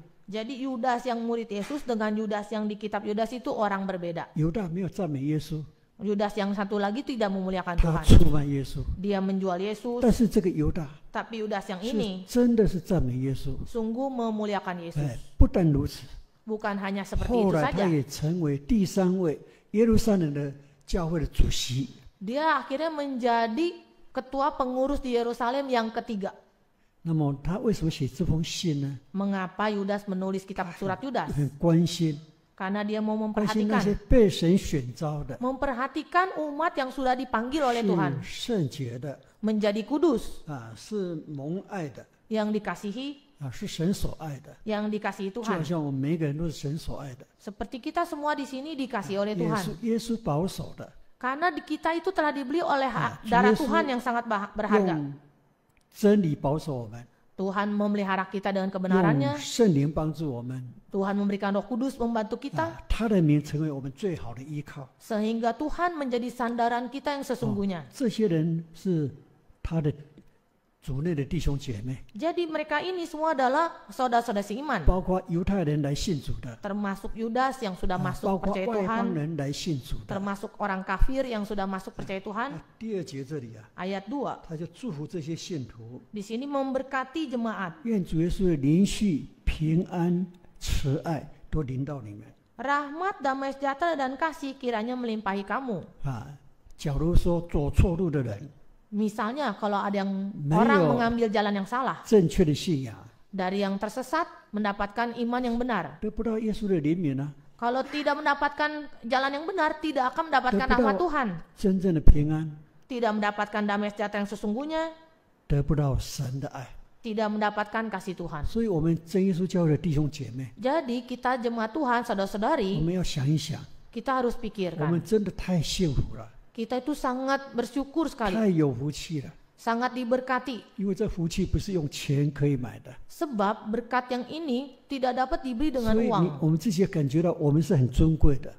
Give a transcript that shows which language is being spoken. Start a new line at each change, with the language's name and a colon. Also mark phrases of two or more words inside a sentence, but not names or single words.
Indonesian: Jadi Yudas yang murid Yesus dengan Yudas yang di kitab Yudas itu orang berbeda.
Chinese: 犹大没有赞美耶稣，
Indonesian: Yudas yang satu lagi tidak memuliakan
Chinese: 他
Indonesian: Tuhan.
Chinese: 出卖耶稣。
Indonesian: Dia menjual Yesus,
Chinese: 但是这个犹大
Indonesian: tapi Yudas yang
Chinese: 是
Indonesian: ini
Chinese: 真的是赞美耶稣。
Indonesian: sungguh memuliakan Yesus.
Chinese: 不但如此，
Indonesian: Bukan hanya seperti
Chinese: 后
Indonesian: itu
Chinese: 来他
Indonesian: saja.
Chinese: 也成为第3位耶路撒冷的教会的主席。
Indonesian: Dia akhirnya menjadi ketua pengurus di Yerusalem yang ketiga.
Chinese: 那么他为什么写这封信呢？
Indonesian: Mengapa Yudas menulis kitab surat Yudas?
Chinese: 很关心，
Indonesian: Karena dia mau
Chinese: 关心那些
Indonesian: memperhatikan
Chinese: 被神选召的，
Indonesian: memperhatikan umat yang sudah dipanggil oleh
Chinese: 是
Indonesian: Tuhan
Chinese: 圣洁的
Indonesian: menjadi kudus,
Chinese: 是蒙爱的
Indonesian: yang dikasihi,
Chinese: 是神所爱的。
Indonesian: yang dikasihi
Chinese: 就好
Indonesian: Tuhan.
Chinese: 像我们每一个人都是神所爱的，
Indonesian: Seperti kita semua di sini dikasihi oleh
Chinese: 耶
Indonesian: Tuhan.
Chinese: 稣保守的，
Indonesian: Karena kita itu telah dibeli oleh Yesus darah Tuhan yang sangat berharga.
Chinese: 用真理保守我们，
Indonesian: Tuhan memelihara kita dengan kebenarannya.
Chinese: 用圣灵帮助我们，
Indonesian: Tuhan memberikan Roh Kudus membantu kita
Chinese: 他的名成为我们最好的依靠。
Indonesian: sehingga Tuhan menjadi sandaran kita yang sesungguhnya.
Chinese: 这些人是他的主内的弟兄姐妹，
Indonesian: Jadi mereka ini semua adalah saudara-saudara seiman,
Chinese: 包括犹太人来信主的，
Indonesian: termasuk Yudas yang sudah
Chinese: 包
Indonesian: masuk
Chinese: 括
Indonesian: percaya
Chinese: 外邦
Indonesian: Tuhan,
Chinese: 人来信主的。
Indonesian: termasuk orang kafir yang sudah masuk percaya Tuhan.
Chinese: 第2节这里
Indonesian: Ayat 2,
Chinese: 他就祝福这些信徒，
Indonesian: di sini memberkati jemaat.
Chinese: 愿主耶稣的灵续、平安、慈爱都临到你们。
Indonesian: Rahmat, damai sejahtera dan kasih kiranya melimpahi kamu.
Chinese: 假如说走错路的人，
Indonesian: Misalnya kalau ada yang Mayo. orang mengambil jalan yang salah,
Chinese: 正确的信仰
Indonesian: dari yang tersesat mendapatkan iman yang benar.
Chinese: 得不到耶稣的怜悯呢，
Indonesian: Kalau tidak mendapatkan jalan yang benar, tidak akan mendapatkan Betul. rahmat Tuhan.
Chinese: 真正的平安，
Indonesian: Tidak mendapatkan damai sejahtera yang sesungguhnya,
Chinese: 得不到神的爱。
Indonesian: tidak mendapatkan kasih Tuhan.
Chinese: 所以，我们真耶稣教会的弟兄姐妹，
Indonesian: Jadi kita jemaat Tuhan,
Chinese: 我
Indonesian: saudara-saudari,
Chinese: 们要想一想，
Indonesian: kita harus
Chinese: 我
Indonesian: pikirkan.
Chinese: 们真的太幸福了，
Indonesian: Kita itu sangat bersyukur sekali,
Chinese: 太有福气了。
Indonesian: sangat diberkati.
Chinese: 因为这福气不是用钱可以买的，
Indonesian: Sebab berkat yang ini tidak dapat dibeli dengan
Chinese: 所以
Indonesian: uang.
Chinese: 我们自己也感觉到我们是很尊贵的。